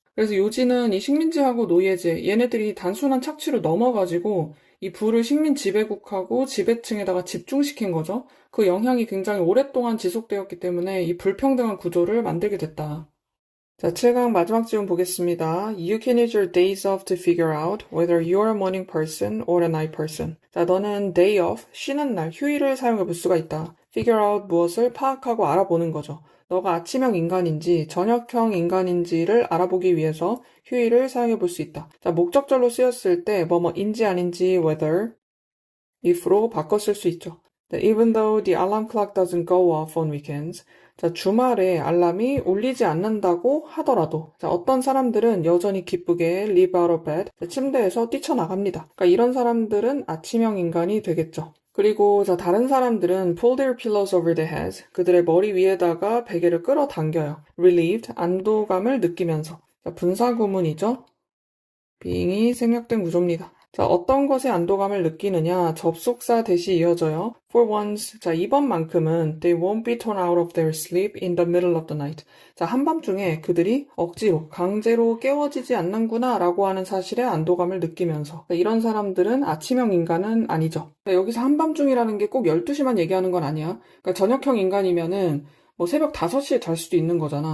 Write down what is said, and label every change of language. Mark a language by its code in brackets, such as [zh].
[ko] 그래서 요지는 이 식민지하고 노예제, 얘네들이 단순한 착취로 넘어가지고 이 부를 식민 지배국하고 지배층에다가 집중시킨 거죠. 그 영향이 굉장히 오랫동안 지속되었기 때문에 이 불평등한 구조를 만들게 됐다. 자, 7강 마지막 질문 보겠습니다. [en] You can use your days off to figure out whether you are a morning person or a night person. [ko] 자, 너는 day off, 쉬는 날, 휴일을 사용해 볼 수가 있다. figure out 무엇을 파악하고 알아보는 거죠. 너가 아침형 인간인지 저녁형 인간인지를 알아보기 위해서 휴일을 사용해 볼 수 있다. 자, 목적절로 쓰였을 때 뭐뭐인지 아닌지 whether, if로 바꿔 쓸 수 있죠. [en] Even though the alarm clock doesn't go off on weekends, [ko] 자, 주말에 알람이 울리지 않는다고 하더라도 자, 어떤 사람들은 여전히 기쁘게 [en] leap out of bed, [ko] 자, 침대에서 뛰쳐나갑니다. 그러니까 이런 사람들은 아침형 인간이 되겠죠. 그리고 자, 다른 사람들은 [en] pull their pillows over their heads, [ko] 그들의 머리 위에다가 베개를 끌어당겨요. relieved, 안도감을 느끼면서. 자, 분사구문이죠. being이 생략된 구조입니다. 자, 어떤 것에 안도감을 느끼느냐? 접속사 대시 이어져요. [en] For once, [ko] 자, 이번만큼은 [en] they won't be torn out of their sleep in the middle of the night. [ko] 자, 한밤중에 그들이 억지로, 강제로 깨워지지 않는구나 라고 하는 사실에 안도감을 느끼면서 자, 이런 사람들은 아침형 인간은 아니죠. 자, 여기서 한밤중이라는 게 꼭 12시만 얘기하는 건 아니야. 그러니까 저녁형 인간이면은 뭐 새벽 5시에 잘 수도 있는 거잖아.